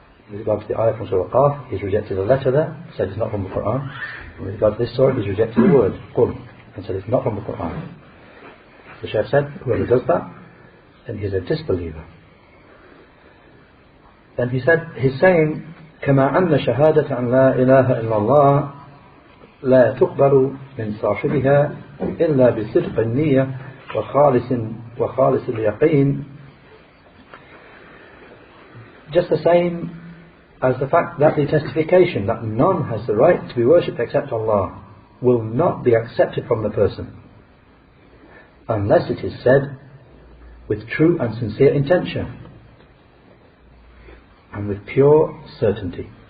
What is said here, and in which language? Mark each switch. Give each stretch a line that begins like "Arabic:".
English: With regard to the ayah from Surah Qaf, he's rejected a letter there, said it's not from the Quran. With regard to this surah, he's rejected a word, Qul, and said it's not from the Quran. The Shaykh said, whoever does that, then he's a disbeliever. Then he said, he's saying,
Arabic: كما أن شهادة أن لا إله إلا الله لا تقبل من صاحبها إلا بصدق النية وخالص اليقين.
English: Just the same as the fact that the testification that none has the right to be worshipped except Allah will not be accepted from the person unless it is said with true and sincere intention and with pure certainty.